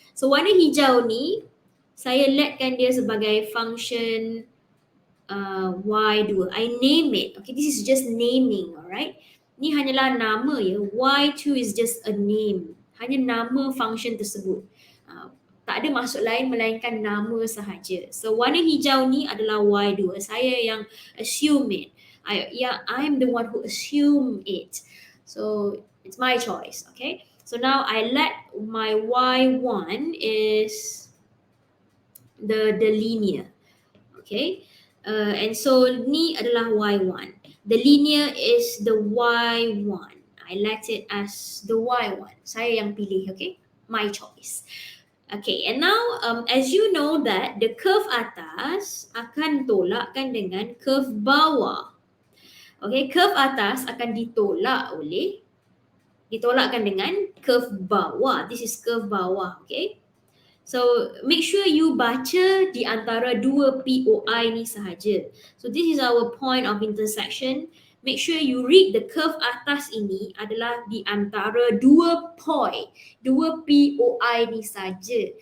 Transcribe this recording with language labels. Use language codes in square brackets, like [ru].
[ms] So warna hijau ni, saya letkan dia sebagai function y2. [en] I name it. Okay, this is just naming, alright. [ms] Ni hanyalah nama ya. [en] Y2 is just a name. [ms] Hanya nama function tersebut. Tak ada maksud lain melainkan nama sahaja. So warna hijau ni adalah y2. Saya yang [en] assume it. I'm the one who assume it. So it's my choice, okay? So now I let my y1 is the linear. Okay? And so [ms] ni adalah [en] y1. The linear is the y1. I let it as the y1. [ms] Saya yang pilih, [en] okay? My choice. Okay, and now as you know that the curve [ms] atas akan tolakkan dengan [en] curve bawah. [ms] Okay, curve atas akan ditolakkan dengan curve bawah. [en] This is curve bawah, okay? So make sure you [ms] baca di antara dua POI ni sahaja. [en] So this is our point of intersection. Make sure you read the curve [ms] atas ini adalah di antara dua POI ni saja.